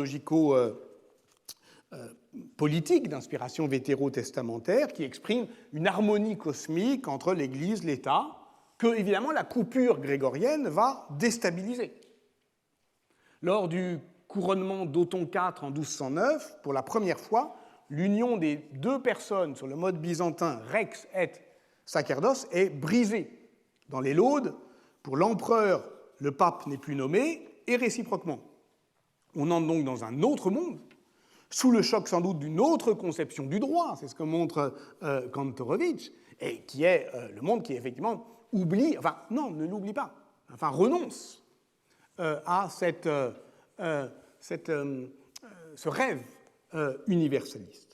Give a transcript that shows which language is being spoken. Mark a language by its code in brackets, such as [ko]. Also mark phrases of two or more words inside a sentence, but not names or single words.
[fr] théologico-politique d'inspiration vétérotestamentaire qui exprime une harmonie cosmique entre l'Église, l'État, que, évidemment, la coupure grégorienne va déstabiliser. Lors du couronnement d'Othon IV en 1209, pour la première fois, l'union des deux personnes sur le mode byzantin [la] rex et sacerdos [fr] est brisée. Dans les laudes, pour l'empereur, le pape n'est plus nommé, et réciproquement. On entre donc dans un autre monde, sous le choc sans doute d'une autre conception du droit, c'est ce que montre Kantorowicz, et qui est le monde qui effectivement oublie, enfin non, ne l'oublie pas, enfin renonce à ce rêve universaliste.